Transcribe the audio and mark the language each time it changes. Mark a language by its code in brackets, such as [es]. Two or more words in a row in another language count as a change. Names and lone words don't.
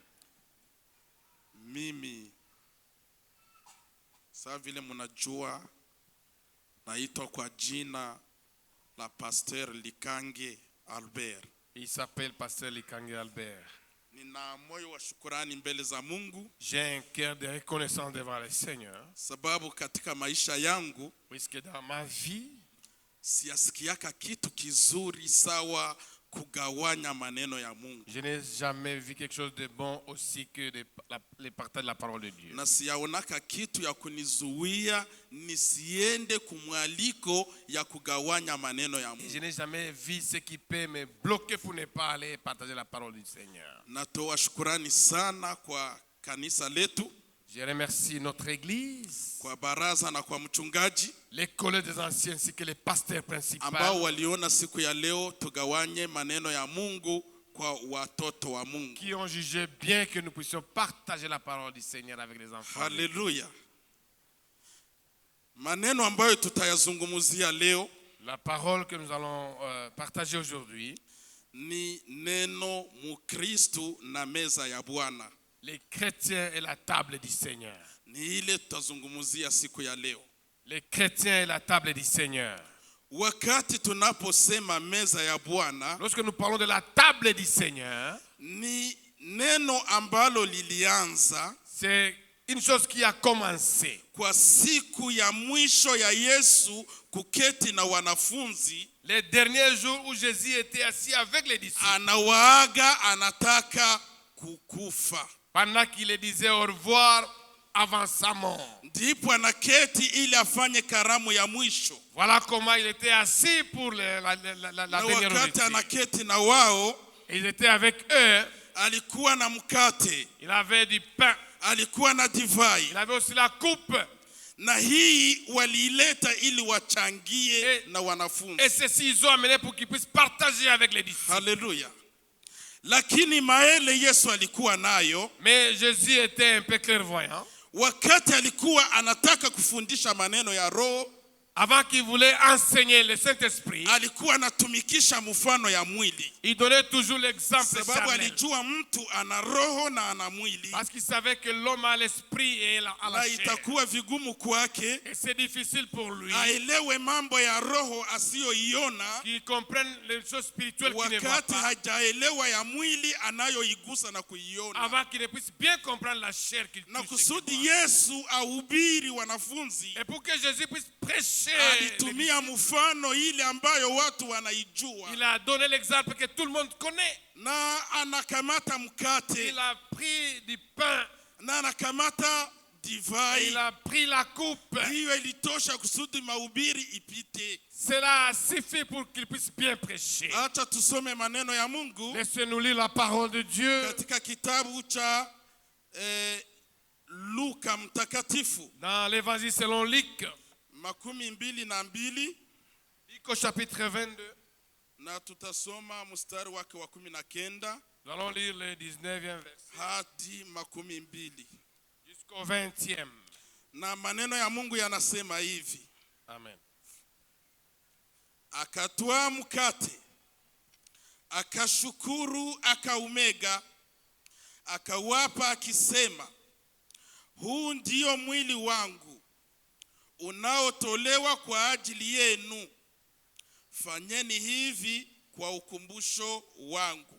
[sw] Mimi sawa vile mnajua naitwa kwa jina la Pasteur Likange Albert. [fr] Il s'appelle Pasteur Likange Albert. [sw] nina moyo wa shukrani mbele za Mungu. [fr] J'ai un cœur de reconnaissance devant le Seigneur. [sw] Sababu katika maisha yangu [fr] Puisque dans ma vie, [sw] siyasikiaka kitu kizuri sawa kugawanya maneno ya Mungu. [fr] je n'ai jamais vu quelque chose de bon aussi que le partage de la parole de Dieu. [sw] Na siyaonaka kitu ya kunizuia nisiende kumwaliko ya kugawanya maneno ya [fr] Je [sw] Mungu. [fr] n'ai jamais vu ce qui peut me bloquer pour ne pas aller partager la parole du Seigneur. [sw] Natoa shukrani sana kwa kanisa letu, [fr] Je remercie notre église, [sw] kwa baraza na kwa mchungaji [fr] les collègues des anciens ainsi que les pasteurs principaux [sw] ambao waliona siku ya leo tugawanye maneno ya Mungu kwa watoto wa Mungu. [fr] qui ont jugé bien que nous puissions partager la parole du Seigneur avec les enfants. [sw] Haleluya. Maneno ambayo tutayazungumzia leo [fr] La parole que nous allons partager aujourd'hui, [sw] ni neno Mukristo na meza ya Bwana. [fr] les chrétiens et la table du Seigneur. [sw] Ni ile tutazungumzia siku ya leo. [fr] Les chrétiens et la table du Seigneur. [sw] Wakati tunaposema meza ya Bwana, [fr] Lorsque nous parlons de la table du Seigneur, [sw] ni neno ambalo lilianza [fr] c'est une chose qui a commencé. [sw] kwa siku ya mwisho ya Yesu kuketi na wanafunzi, [fr] Les derniers jours où Jésus était assis avec les disciples, [sw] anawaaga anataka kukufa. [fr] pendant qu'il les disait au revoir avant sa mort. [sw] Ndipo anaketi ili afanye karamu ya mwisho. [fr] Voilà comment il était assis pour la [sw] Na [fr] dernière [sw] wakati [fr] nourriture. [sw] anaketi na wao, [fr] Et il était avec eux. [sw] alikuwa na mkate, [fr] Il avait du pain. [sw] alikuwa na divai, [fr] Il avait aussi la coupe. [sw] na hii waliileta ili wachangie na wanafunzi. [fr] Et ceci, ils ont amené pour qu'ils puissent partager avec les disciples. [sw] Haleluya. Lakini maele Yesu alikuwa nayo, [fr] Mais Jésus était un peu clairvoyant. [sw] wakati alikuwa anataka kufundisha maneno ya Roho, [fr] Avant qu'il voulait enseigner le Saint-Esprit, [sw] alikuwa anatumikisha mfano ya mwili. [fr] il donnait toujours l'exemple [sw] Sababu [fr] charnel. [sw] alijua mtu ana roho na ana mwili, [fr] Parce qu'il savait que l'homme a l'esprit et a la [sw] na [fr] chair. [sw] itakuwa vigumu kwake [fr] Et c'est difficile pour lui [sw] aelewe mambo ya roho asiyoiona [fr] qu'il comprenne les choses spirituelles qu'il ne voit [sw] wakati [fr] pas, [sw] hajaelewa ya mwili anayoigusa na kuiona. [fr] avant qu'il ne puisse bien comprendre la chair qu'il [sw] Na [fr] touche et qu'il [sw] kusudi [fr] voit. [sw] Yesu ahubiri wanafunzi, [fr] Et pour que Jésus puisse prêcher, [sw] alitumia mfano ile ambayo watu wanaijua, [fr] il a donné l'exemple que tout le monde connaît. [sw] na anakamata mkate [fr] Il a pris du pain, [sw] na anakamata [fr] il [sw] divai. [fr] a pris la coupe. [sw] Hiyo ilitosha kusudi mahubiri ipite. [fr] Cela suffit pour qu'il puisse bien prêcher. [sw] Acha tusome maneno ya Mungu [fr] Laissez-nous lire la parole de Dieu [sw] katika kitabu cha Luka mtakatifu [fr] dans l'évangile selon Luc, 22 Luc au chapitre 22. [sw] na tutasoma mstari wake wa 19 [fr] Nous allons lire le 19e verset [sw] hadi 20. [fr] jusqu'au 20e. [sw] Na maneno ya Mungu yanasema hivi: Amen. akatwaa mkate, akashukuru, akaumega, akawapa akisema, huu ndio mwili wangu unaotolewa kwa ajili yenu, fanyeni hivi kwa ukumbusho wangu.